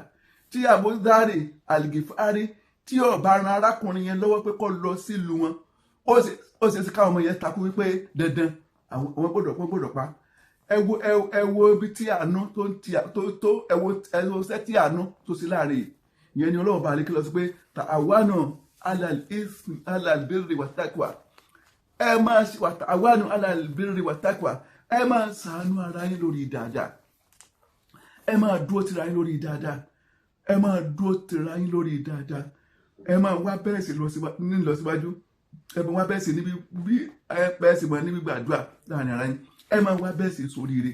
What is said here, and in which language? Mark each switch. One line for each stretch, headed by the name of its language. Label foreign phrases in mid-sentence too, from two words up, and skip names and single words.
Yoruba: Tí Abuzari Al-Ghifari tí ó bá ran arákùnrin yẹn lọ́wọ́ pé kó lọ sílùú wọn, ó ṣe sí káwọn ọmọ yẹn takú wípé dandan àwọn gbọ́dọ̀ pa. Ẹ wo ibi tí àánú tó ẹ wo ṣẹ́ tí àánú tó sí láàrin ìyẹn ni Ọlọ́run bá àlékí lọ sí pé
Arabic: تعاونوا على الإثم على البر والتقوى. Ẹ máa تعاونوا على البر والتقوى.
Yoruba: Ẹ máa ṣàánú ara yín lórí dáadáa, ẹ máa dúró tira yín lórí dáadáa, ẹ máa dúró tira yín lórí dáadáa, ẹ máa wá bẹ́ẹ̀ sí lọ síwájú, ẹ máa wá bẹ́ẹ̀ sí níbi níbi gbàdúrà láàrin ara yín, ẹ máa wá bẹ́ẹ̀ sí sóríire.